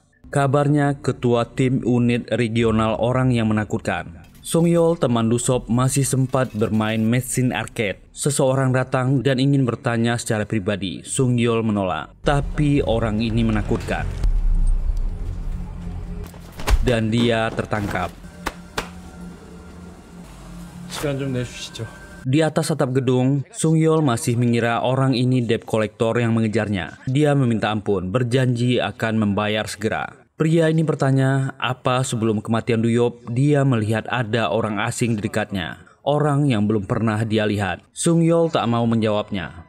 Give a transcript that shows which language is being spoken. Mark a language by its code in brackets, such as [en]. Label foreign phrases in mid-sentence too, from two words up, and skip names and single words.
[id] Kabarnya ketua tim unit regional orang yang menakutkan. Sung Yeol, teman Dusop, masih sempat bermain mesin arcade. Seseorang datang dan ingin bertanya secara pribadi. Sung Yeol menolak. Tapi orang ini menakutkan. Dan dia tertangkap. [ko] 시간 좀 내주시죠. [id] Di atas atap gedung, Sung Yeol masih mengira orang ini [en] debt collector [id] yang mengejarnya. Dia meminta ampun, berjanji akan membayar segera. Pria ini bertanya, apa sebelum kematian Duyop, dia melihat ada orang asing di dekatnya. orang yang belum pernah dia lihat. Sung Yeol tak mau menjawabnya.